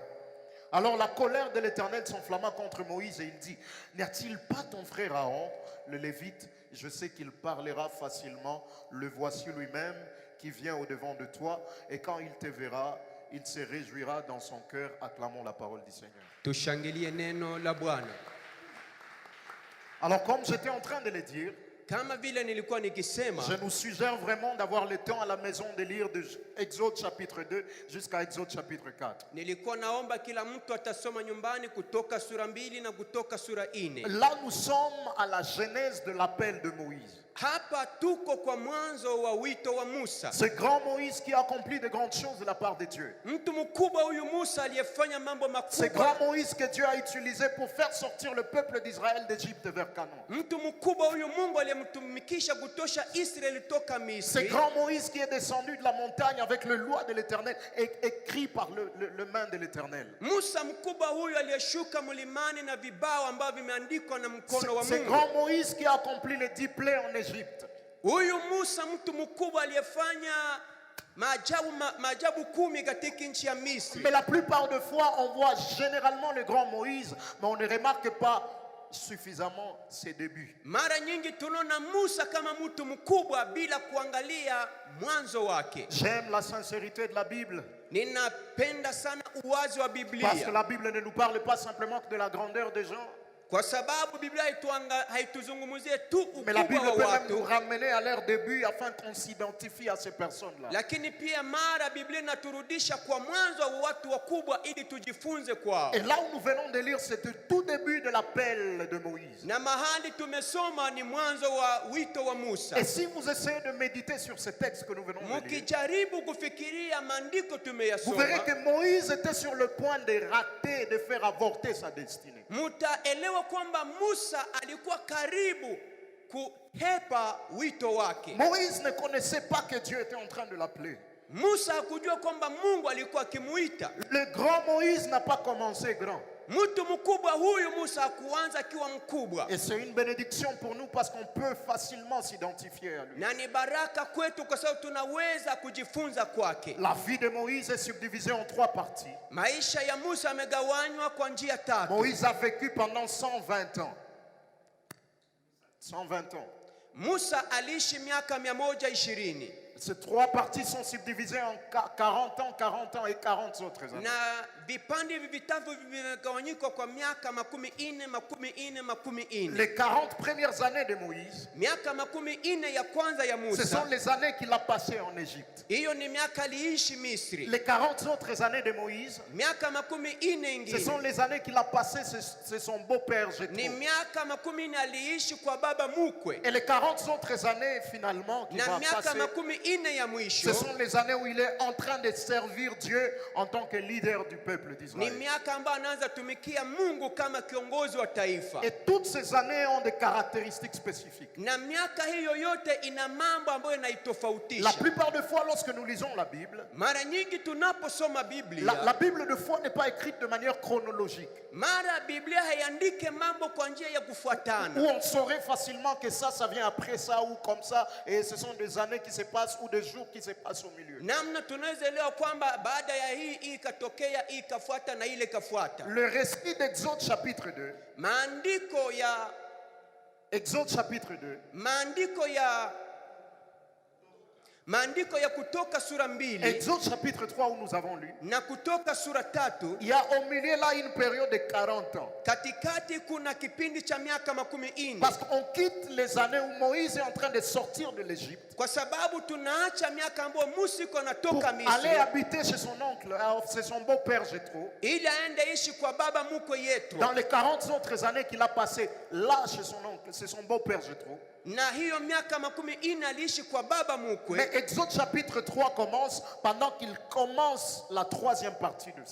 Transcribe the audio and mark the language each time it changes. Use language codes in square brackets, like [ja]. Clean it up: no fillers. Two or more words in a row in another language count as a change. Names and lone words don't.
[fr] Alors la colère de l'Éternel s'enflamma contre Moïse et il dit, n'y a-t-il pas ton frère Aaron, le Lévite? Je sais qu'il parlera facilement, le voici lui-même qui vient au-devant de toi, et quand il te verra, il se réjouira dans son cœur. Acclamons la parole du Seigneur. [sw] Tushangilie neno la Bwana. [fr] Alors comme j'étais en train de le dire, [sw] Kama vile nilikuwa nikisema, [fr] je nous suggère vraiment d'avoir le temps à la maison de lire de Exode chapitre 2 jusqu'à Exode chapitre 4. [sw] nilikuwa naomba kila mtu atasoma nyumbani kutoka sura 2 na kutoka sura 4. [fr] Là, nous sommes à la genèse de l'appel de Moïse. [sw] Hapa tuko kwa mwanzo wa wito wa Musa. [fr] Ce grand Moïse qui a accompli de grandes choses de la part de Dieu. [sw] Mtu mkubwa huyu Musa aliyefanya mambo [fr] Ce [sw] makubwa. [fr] grand Moïse que Dieu a utilisé pour faire sortir le peuple d'Israël d'Égypte vers Canaan. [sw] Mtu mkubwa huyu Mungu aliyemtumikisha kutosha Israeli toka [fr] Ce [sw] Misri. [fr] grand Moïse qui est descendu de la montagne avec le loi de l'Éternel et écrit par le main de l'Éternel. [sw] Musa mkubwa huyu aliyeshuka mlimani na vibao ambavyo vimeandikwa na mkono wa [fr] Ce [sw] Mungu. [fr] grand Moïse qui a accompli les 10 plaies en Égypte. [sw] Huyu Musa mtu mkubwa aliyefanya maajabu 10 katika nchi ya Misri. [fr] Mais la plupart des fois, on voit généralement le grand Moïse, mais on ne remarque pas suffisamment ses débuts. [sw] Mara nyingi tunaona Musa kama mtu mkubwa bila kuangalia mwanzo wake. [fr] J'aime la sincérité de la Bible. [sw] Ninapenda sana uwazi wa [fr] Parce que [sw] Biblia. [fr] la Bible ne nous parle pas simplement que de la grandeur des gens, [sw] Kwa sababu Biblia haituzungumzie tu [fr] mais la Bible [sw] ukubwa [fr] peut [sw] wa [fr] même nous [sw] watu, [fr] ramener à leur début afin qu'on s'identifie à ces personnes-là. [sw] lakini pia mara Biblia inaturudisha kwa mwanzo wa watu wakubwa ili tujifunze kwao. [fr] Et là où nous venons de lire, c'est le tout début de l'appel de Moïse. [sw] Na mahali tumesoma ni mwanzo wa wito wa Musa. [fr] Et si vous essayez de méditer sur ce texte que nous venons de lire, [sw] Mukijaribu kufikiria maandiko [fr] vous verrez [sw] tumeyasoma, [fr] que Moïse était sur le point de rater, de faire avorter sa destinée. [sw] mutaelewa kwamba Musa alikuwa karibu kuhepa wito wake. [fr] Moïse ne connaissait pas que Dieu était en train de l'appeler. [sw] Musa hakujua kwamba Mungu alikuwa akimuita. [fr] Le grand Moïse n'a pas commencé grand. [sw] Mtu mkubwa huyu Musa hakuanza akiwa mkubwa. [fr] Et c'est une bénédiction pour nous parce qu'on peut facilement s'identifier à lui. [sw] Na ni baraka kwetu kwa sababu tunaweza kujifunza kwake. [fr] La vie de Moïse est subdivisée en 3 parties. [sw] Maisha ya Musa yamegawanywa kwa njia 3. [fr] Moïse a vécu pendant 120 ans. 120 ans. [sw] Musa aliishi miaka 120. [fr] Ces 3 parties sont subdivisées en 40 ans et 40 autres années. [sw] Na vipande hivi vitatu vimegawanyika kwa miaka 40. [fr] Les 40 premières années de Moïse, [sw] Miaka 40 ya kwanza ya [fr] ce sont [sw] Musa, [fr] les années qu'il a passées en Égypte. [sw] hiyo ni miaka aliishi Misri. [fr] Les 40 autres années de Moïse, [sw] Miaka 40 [fr] ce sont [sw] ingine [fr] les années qu'il a passées chez son beau-père [sw] ni [fr] Jéthro. [sw] miaka 40 aliishi kwa baba mukwe. [fr] Et les 40 autres années, finalement, qu'il [sw] Na [fr] va [sw] miaka [fr] passer, [sw] 40 ya mwisho [fr] ce sont les années où il est en train de servir Dieu en tant que leader du peuple [sw] ni [fr] d'Israël. [sw] miaka ambayo anaanza tumikia Mungu kama kiongozi wa taifa. [fr] Et toutes ces années ont des caractéristiques spécifiques. [sw] Na miaka hiyo yote ina mambo ambayo [fr] La [sw] inaitofautisha. [fr] plupart des fois, lorsque nous lisons la Bible, [sw] Mara nyingi tunaposoma [fr] la [sw] Biblia, [fr] Bible de foi n'est pas écrite de manière chronologique, [sw] mara Biblia haiandike mambo kwa njia ya [fr] où [sw] kufuatana. [fr] on saurait facilement que ça vient après ça ou comme ça, et ce sont des années qui se passent ou des jours qui se passent au milieu. [sw] Namna tunaweza elewa kwamba baada ya hii ikatokea, hii ikafuata na ile ikafuata. [fr] Le récit d'Exode chapitre 2, Exode chapitre 2, [sw] maandiko ya Kutoka sura 2 [fr] Exode chapitre 3 où nous avons lu, [sw] na Kutoka sura 3, [fr] il y a au milieu là une période de 40 ans. [sw] katikati kuna kipindi cha miaka 40, [fr] Parce qu'on quitte les années où Moïse est en train de sortir de l'Égypte [sw] kwa sababu tunaacha miaka ambayo Musa iko [fr] pour [sw] anatoka [fr] aller [sw] Misri [fr] habiter chez son oncle, c'est son beau-père Jéthro. [sw] ili aende ishi kwa baba mkwe Yetro. [fr] Dans les 40 autres années qu'il a passées là chez son oncle, c'est son beau-père Jéthro. [sw] Na hiyo miaka 40 aliishi kwa baba [fr] Mais [sw] mkwe, [fr] Exode chapitre 3 commence pendant qu'il commence la 3e partie de ça.